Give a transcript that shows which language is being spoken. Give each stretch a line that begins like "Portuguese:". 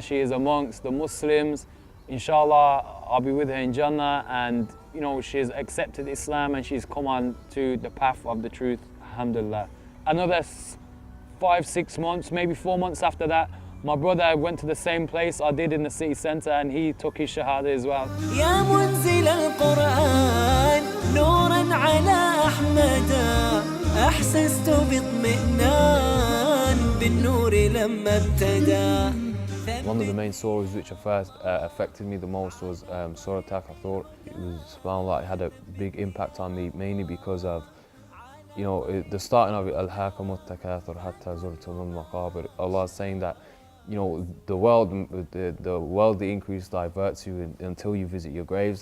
English: She is amongst the Muslims. Inshallah, I'll be with her in Jannah. And, you know, she's accepted Islam and she's come on to the path of the truth, alhamdulillah. Another 5-6 months, maybe 4 months after that, my brother went to the same place I did in the city centre and he took his shahada as well.
Arabic: يا منزل القرآن نورا على أحمد أحسست باطمئنان بالنور لما ابتدى.
English: One of the main surahs which first affected me the most was Surah Takathur. It was, subhanAllah, it had a big impact on me, mainly because of, you know, the starting of it,
Arabic: Al-Hakamut Takathur Hatta Zurtumul Maqabir.
English: Allah is saying that, you know, the worldly increase diverts you until you visit your graves.